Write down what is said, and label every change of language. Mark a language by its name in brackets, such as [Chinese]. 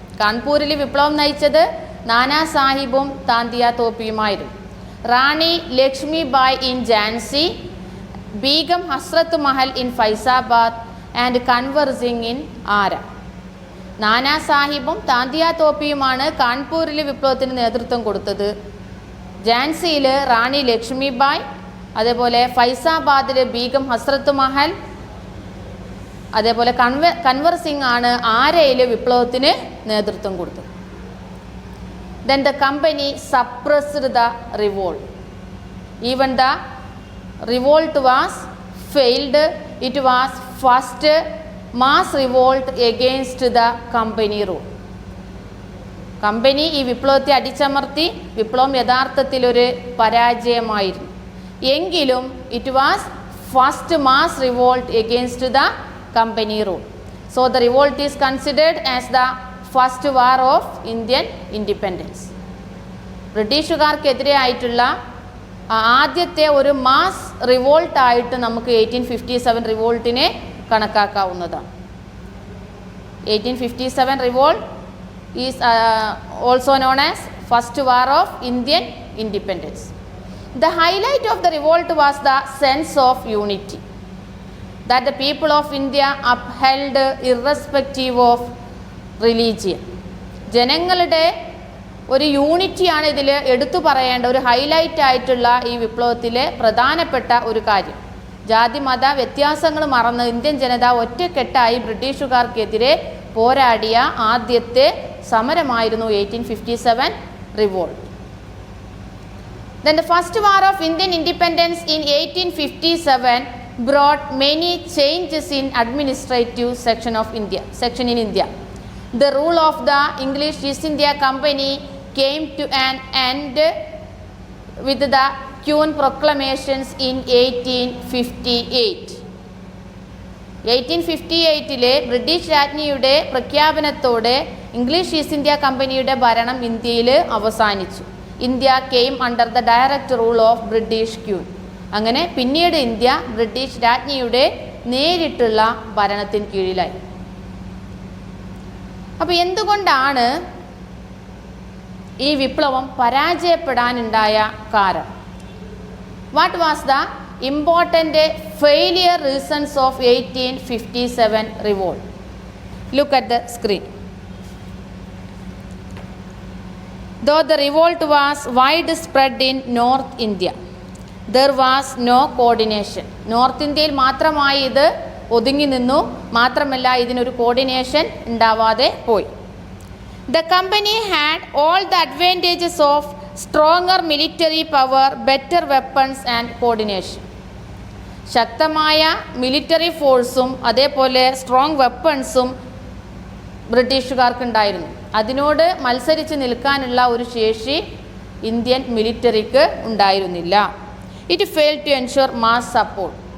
[Malayalam] കാൺപൂരിൽ വിപ്ലവം നയിച്ചത് നാനാ സാഹിബും Tantia തോപ്പിയുമായിരുന്നു. [English] Rani Lakshmi Bai in Jhansi, Begum Hazrat Mahal in Faizabad and Kunwar Singh in Arrah. [Malayalam] നാനാ സാഹിബും താന്തിയ തോപ്പിയുമാണ് കാൺപൂരിൽ വിപ്ലവത്തിന് നേതൃത്വം കൊടുത്തത്. ജാൻസിയിൽ റാണി ലക്ഷ്മി ബായ്, അതേപോലെ ഫൈസാബാദിൽ ബീഗം ഹസ്രത്ത് മഹൽ, അതേപോലെ കൻവർ സിംഗ് ആണ് ആരയിൽ വിപ്ലവത്തിന് നേതൃത്വം കൊടുത്തത്. [English] Then the company suppressed the revolt. Even the revolt was failed. It was first mass revolt against the company rule. [Malayalam] Company ഈ വിപ്ലവത്തെ അടിച്ചമർത്തി. വിപ്ലവം യഥാർത്ഥത്തിൽ ഒരു പരാജയമായിരുന്നു. എങ്കിലും [English] It was first mass revolt against the company rule. So the revolt is considered as the first war of Indian independence. [Malayalam] ബ്രിട്ടീഷുകാർക്കെതിരെ ആയിട്ടുള്ള ആദ്യത്തെ ഒരു മാസ് റിവോൾട്ട് ആയിട്ട് നമുക്ക് 1857 റിവോൾട്ടിനെ കണക്കാക്കാവുന്നതാണ്. [English] 1857 revolt is also known as first war of Indian independence. The highlight of the revolt was the sense of unity that the people of India upheld irrespective of religion. [Malayalam] ജനങ്ങളുടെ ഒരു യൂണിറ്റിയാണ് ഇതിൽ എടുത്തു പറയേണ്ട ഒരു highlight ആയിട്ടുള്ള ഈ വിപ്ലവത്തിലെ പ്രധാനപ്പെട്ട ഒരു കാര്യം. ജാതി മത വ്യത്യാസങ്ങൾ മറന്ന് ഇന്ത്യൻ ജനത ഒറ്റക്കെട്ടായി ബ്രിട്ടീഷുകാർക്കെതിരെ പോരാടിയ ആദ്യത്തെ സമരമായിരുന്നു 1857 revolt. [English] Then the first war of Indian independence in 1857 brought many changes in administrative section in India. The rule of the English East India Company came to an end with the Queen proclamations in 1858. [Malayalam] 1858 British രാജ്ഞിയുടെ പ്രഖ്യാപനത്തോടെ English east India കമ്പനിയുടെ ഭരണം ഇന്ത്യയിൽ അവസാനിച്ചു. [English] India came under the direct rule of British queen. [Malayalam] അങ്ങനെ പിന്നീട് India British രാജ്ഞിയുടെ നേരിട്ടുള്ള ഭരണത്തിന് കീഴിലായി. അപ്പോൾ എന്തുകൊണ്ടാണ് ഈ വിപ്ലവം പരാജയപ്പെടാനുണ്ടായ കാരണം? [English] What was the important failure reasons of 1857 revolt? Look at the screen. Though the revolt was widespread in North India, there was no coordination. [Malayalam] North ഇന്ത്യയിൽ മാത്രമായി ഇത് ഒതുങ്ങി നിന്നു. മാത്രമല്ല ഇതിനൊരു കോർഡിനേഷൻ ഉണ്ടാവാതെ പോയി. [English] The company had all the advantages of stronger military power, better weapons and coordination. [Malayalam] ശക്തമായ military ഫോഴ്സും അതേപോലെ സ്ട്രോങ് വെപ്പൺസും ബ്രിട്ടീഷുകാർക്കുണ്ടായിരുന്നു. അതിനോട് മത്സരിച്ച് നിൽക്കാനുള്ള ഒരു ശേഷി ഇന്ത്യൻ മിലിറ്ററിക്ക് ഉണ്ടായിരുന്നില്ല. [English] It fail to ensure mass support.